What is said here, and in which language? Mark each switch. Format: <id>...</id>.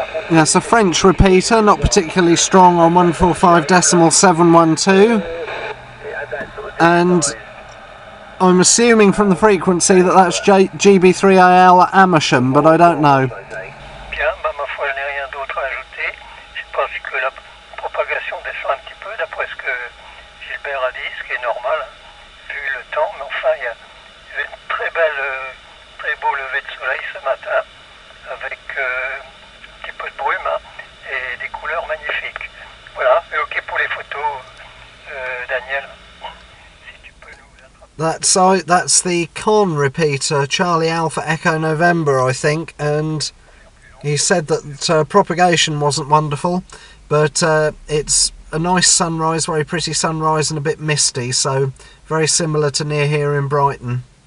<en>That's a French repeater, not particularly strong, on 145.712, and I'm assuming from the frequency that that's GB3AL at Amersham, but I don't know.</en> <fr>Bien, bah ma foi, je n'ai rien d'autre à ajouter. Je pense que la propagation descend un petit peu, d'après ce que Gilbert a dit, ce qui est normal, vu le temps, mais enfin, il y avait une très beau lever de soleil ce matin, avec un petit peu de brume et des couleurs magnifiques. Voilà, et ok pour les photos, Daniel. Si tu peux nous attraper.</fr> <en>That's the Con repeater, Charlie Alpha Echo November, I think, and he said that propagation wasn't wonderful, but it's a nice sunrise, very pretty sunrise, and a bit misty, so very similar to near here in Brighton.</en>